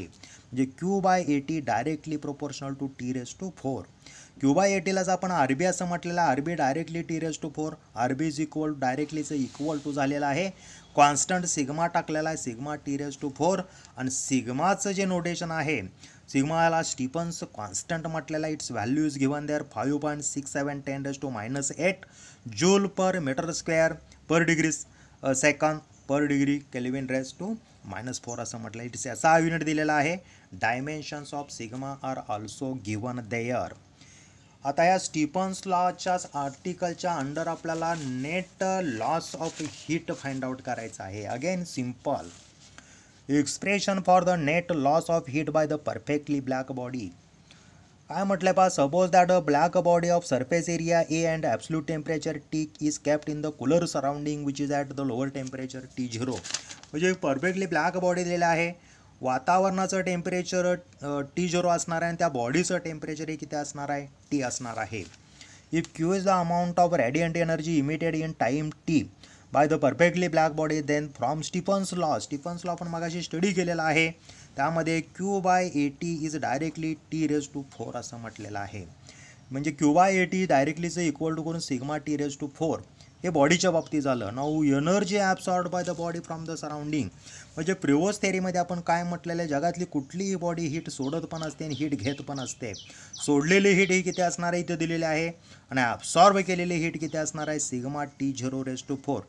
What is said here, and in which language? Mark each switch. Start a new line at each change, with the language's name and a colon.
English: म्हणजे Q/AT directly proportional to T⁴.
Marathi: Q/ATलाच आपण RB असं म्हटलेलं आहे. RB directly T⁴. RB is equal डायरेक्टलीचं equal to झालेलं आहे. कॉन्स्टंट सिग्मा टाकलेला आहे, सिग्मा T⁴. आणि सिग्माचं जे नोटेशन आहे, सिग्माला स्टीफन्स कॉन्स्टंट म्हटलेला आहे.
English: its value is given there 5.67 10⁻⁸ joule per metre square per degree second per degree kelvin (10⁻⁴)
Marathi: असं म्हटलं.
English: its
Marathi: याचा युनिट दिलेला आहे.
English: Dimensions of sigma are also given there.
Marathi: आता या स्टीफन्स लॉच्याच आर्टिकलच्या अंडर आपल्याला net loss of heat find out करायचं आहे.
English: Again simple expression for the net loss of heat by the perfectly black body.
Marathi: काय म्हटलं पा,
English: Suppose that a black body of surface area A and absolute temperature T is kept in the cooler surrounding which is at the lower temperature T0.
Marathi: म्हणजे perfectly black body दिलेलं आहे, वातावरणाचं temperature T0 असणार आहे आणि त्या बॉडीचं temperature किती असणार आहे, T असणार आहे.
English: if Q is the amount of radiant energy emitted in time T by the perfectly black body, then from Stefan's law
Marathi: आपण मगाशी स्टडी केलेला आहे, त्यामध्ये
English: Q/AT is directly T⁴
Marathi: असं म्हटलेलं आहे. म्हणजे Q/AT डायरेक्टलीचं इक्वल टू करून सिग्मा T⁴. हे बॉडीच्या बाबतीत झालं.
English: Now energy absorb by the body from the surrounding.
Marathi: म्हणजे प्रिवोस थेरीमध्ये आपण काय म्हटलेलं आहे, जगातली कुठलीही बॉडी हीट सोडत पण असते आणि हीट घेत पण असते. सोडलेली हीट ही किती असणार आहे इथे दिलेली आहे आणि ॲब्सॉर्ब केलेली हीट किती असणार आहे, सिग्मा T⁴.